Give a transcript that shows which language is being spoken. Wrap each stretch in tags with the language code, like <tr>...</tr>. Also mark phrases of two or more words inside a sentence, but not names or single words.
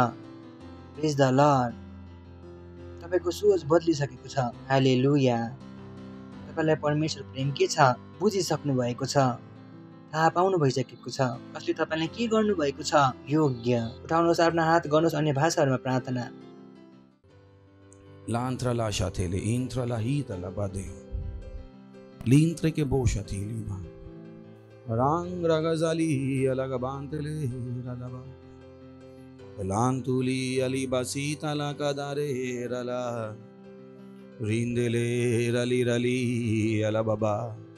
<en>praise the Lord.</en> <ne>तपाईँको सोच बदलिसकेको छ। हालेलुया। तपाईँलाई परमेश्वर प्रेम के छ बुझिसक्नु भएको छ, थाहा पाउनु भइसकेको छ। कसले तपाईँलाई के गर्नु भएको छ? योग्य। उठाउनुहोस् आफ्नो हात, गर्नुहोस् अन्य भाषाहरूमा प्रार्थना। Lantrala shatele intrala hitala bade lintre ke boshati lima rang ragazali alagabantele ralaba lantuli alibasita la kadare rala rindele rali rali alababa</ne>